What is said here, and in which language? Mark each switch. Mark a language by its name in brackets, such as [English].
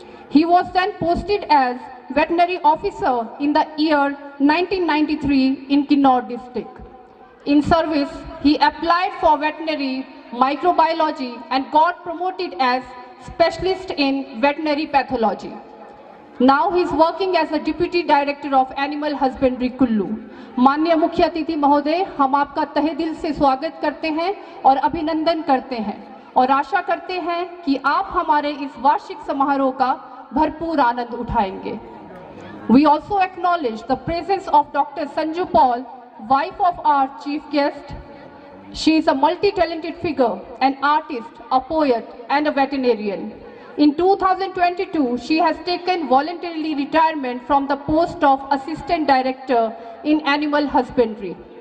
[English] He was then posted as Veterinary Officer in the year 1993 in Kinnaur district. In service, he applied for veterinary microbiology and got promoted as specialist in veterinary pathology. Now he is working as a Deputy Director of Animal Husbandry Kullu. [Hindi] माननीय मुख्य अतिथि महोदय, हम आपका तहे दिल से स्वागत करते हैं और अभिनंदन करते हैं और आशा करते हैं कि आप हमारे इस वार्षिक समारोह का भरपूर आनंद उठाएंगे. [English] We also acknowledge the presence of Dr. Sanju Paul, wife of our chief guest. She is a multi-talented figure, an artist, a poet and a veterinarian. In 2022, she has taken voluntarily retirement from the post of Assistant Director in Animal Husbandry.